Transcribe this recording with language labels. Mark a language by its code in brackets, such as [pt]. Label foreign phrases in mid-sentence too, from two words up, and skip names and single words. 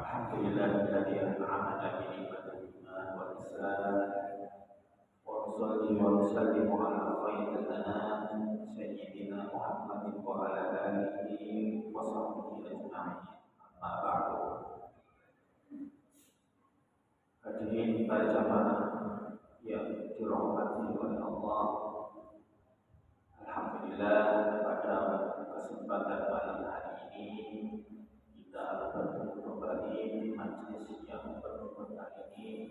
[ar] الحمد لله الذي أنعم علينا بالإيمان والإسلام ونصلي ونسلم على خير الأنام سيدنا محمد وعلى آله وصحبه أجمعين. أما بعد. [id] Hadirin para jamaah yang dirahmati oleh Allah, alhamdulillah pada kesempatan malam hari ini kita bertemu kembali di majlis yang berbahagia ini.